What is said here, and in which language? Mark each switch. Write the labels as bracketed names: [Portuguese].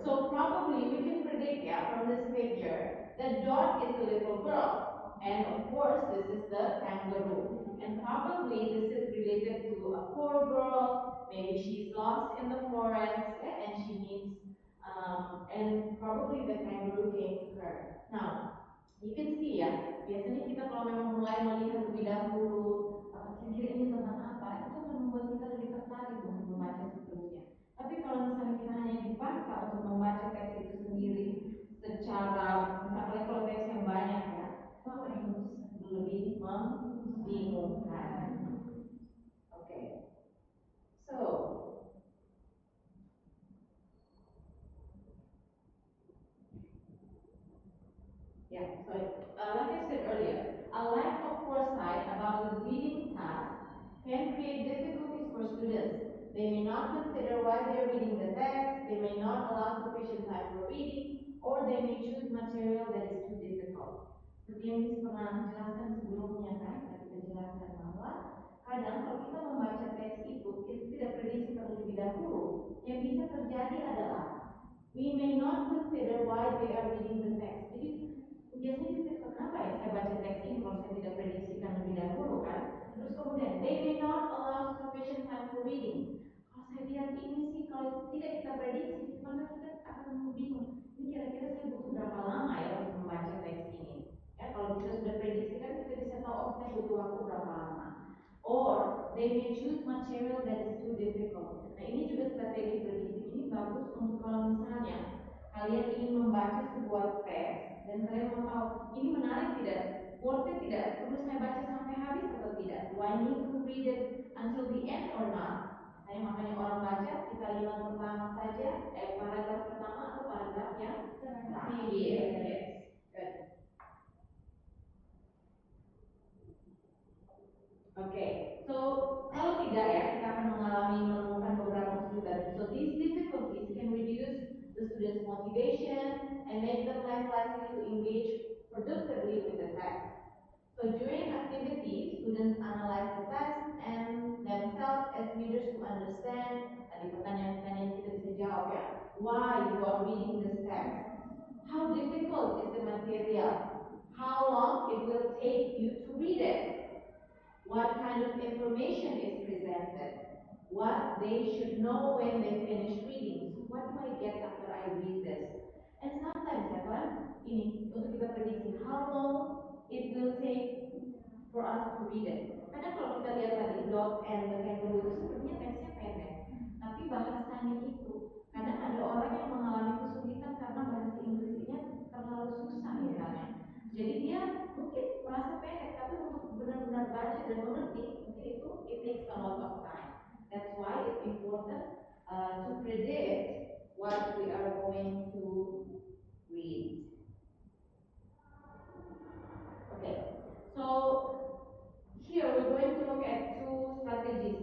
[English] So probably we can predict, yeah, from this picture that Dot is the little girl, and of course this is the kangaroo, and probably this is related to a poor girl. Maybe she's lost in the forest, yeah, and she needs, and probably the kangaroo came to her. Now you can see, [Indonesian] ya, biasanya kita kalau memang mulai melihat lebih dahulu kira-kira ini tentang apa, itu akan membuat kita lebih tertarik untuk membaca seterusnya. Tapi kalau misalnya kita hanya dipaksa untuk membaca teks itu sendiri secara, misalnya kalau teks yang banyak, ya, itu akan lebih membingungkan. Oke. [English] So, yeah, so like I said earlier, a lack of foresight about the reading task can create difficulties for students. They may not consider why they are reading the text, they may not allow sufficient time for reading, or they may choose material that is too difficult. [Indonesian] Seperti yang pernah jelaskan sebelumnya, kan, kita jelaskan bahwa kadang kalau kita membaca teks itu, kita tidak prediksi terlebih dahulu. Yang bisa terjadi adalah [English] we may not consider why they are reading the text. [Indonesian] Jadi biasanya kita kenapa ya saya baca teks ini kalau saya tidak prediksikan lebih dahulu, kan? Terus kemudian [English] they may not allow sufficient time for reading. [Indonesian] Kalau saya lihat ini sih kalau tidak kita prediksi, maka kita akan bingung. Ini kira-kira saya butuh berapa lama ya untuk membaca teks ini? Ya kalau kita sudah prediksikan kita bisa tahu oh saya butuh waktu berapa lama. [English] Or they may choose material that is too difficult. [Indonesian] Nah ini juga strategi prediksi ini bagus untuk kalau misalnya kalian ingin membaca sebuah teks dan kalian mau tahu ini menarik tidak, worth it tidak, perlu saya baca sampai habis atau tidak, [English] do I need to read it until the end or not. [Indonesian] Makanya orang baca di kalimat pertama saja, paragraf pertama atau paragraf yang terakhir. [English] Yes, good. [Indonesian] Oke, so kalau tidak ya kita akan menemukan beberapa kesulitan. [English] So these difficulties can reduce the students' motivation and make them less likely to engage productively with the text. So during activity, students analyze the text and themselves as readers to understand. [Indonesian] Tadi pertanyaan-pertanyaan kita bisa jawab, ya. [English] Why you are reading this text? How difficult is the material? How long it will take you to read it? What kind of information is presented? What they should know when they finish reading. So what do I get after I read this? And sometimes, [Indonesian] ya kan, ini untuk kita prediksi [English] how long it will take for us to read it. [Indonesian] Karena kalau kita lihat tadi Dot and the Kangaroo itu sebenarnya teksnya pendek, tapi bahasanya itu kadang ada orang yang mengalami kesulitan karena bahasa Inggrisnya terlalu susah misalnya. Jadi dia mungkin merasa pendek, tapi untuk benar-benar baca dan memetik, mungkin itu [English] it takes a lot of time. That's why it's important to predict what we are going to read. Okay, so here we're going to look at two strategies.